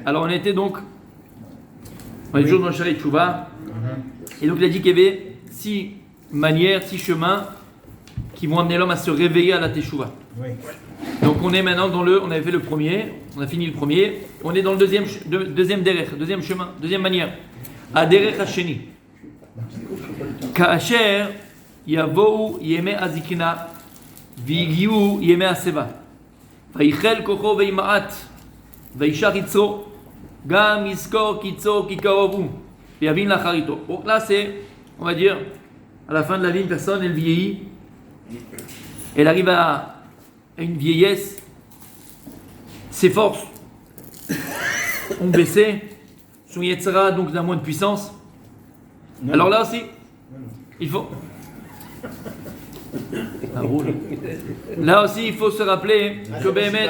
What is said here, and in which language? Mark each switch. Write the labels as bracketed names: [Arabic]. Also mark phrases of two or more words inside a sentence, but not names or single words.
[French] Alors on était donc, on est toujours dans le Sharet Tchouva, et donc il a dit qu'il y avait 6 manières, 6 chemins qui vont amener l'homme à se réveiller à la Teshuvah. Oui. Donc on est maintenant dans on avait fait le premier, on a fini le premier, on est dans le deuxième derech, deuxième chemin, deuxième manière. [Hebrew] הדרך השני. כאשר יבואו ימי הזקנה. והגיעו ימי השיבה ויחל כוחו וימעט וישר יצרו גם יזכור קיצו כי קרוב הוא ויבין לאחריתו. [French] Donc là c'est, on va dire, à la fin de la vie, une personne elle vieillit, elle arrive à une vieillesse, ses forces ont baissé, son Yetzira donc d'un moins de puissance. Alors là aussi il faut là aussi, il faut se rappeler que Béhémet,